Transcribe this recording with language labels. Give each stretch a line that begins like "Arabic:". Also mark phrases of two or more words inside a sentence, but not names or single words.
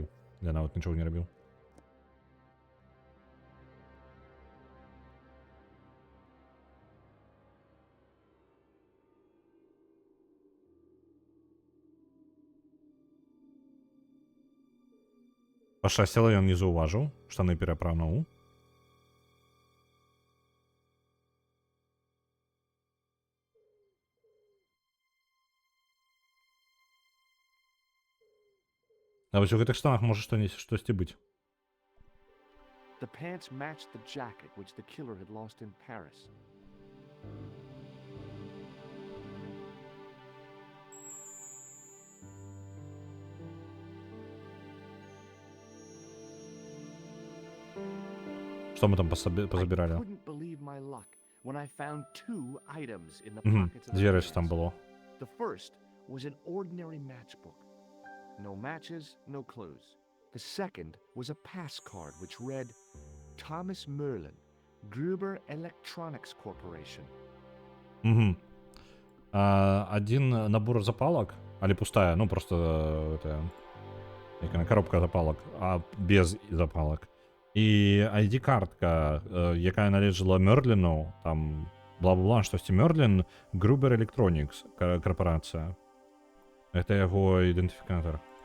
Belarusian: Я нават нічога не рабіў. Пашчасціла, ён не заўважыў, штаны перапрануў. А вось у гэтых штанах можа штосьці быць.
English: The pants matched the jacket which the killer had lost in Paris.
Belarusian: Што мы там
English: I
Belarusian: пазабіралі?
English: couldn't believe my luck when I found two items in the Мгм, pockets of the
Belarusian: дзве рэчы там
English: pants.
Belarusian: было.
English: The first was an ordinary matchbook. No matches, no clues. The second was a pass card which read Thomas Merlin, Gruber Electronics Corporation. Угу.
Russian: Один набор
Belarusian: запалок, але пустая,
Russian: ну просто это,
Belarusian: якая коробка запалок, а без запалок. І ID-картка, якая належала Мерліну, там бла-бла-бла, штосьці Мерлін, Gruber Electronics корпорація. Гэта яго ідэнтыфікатор.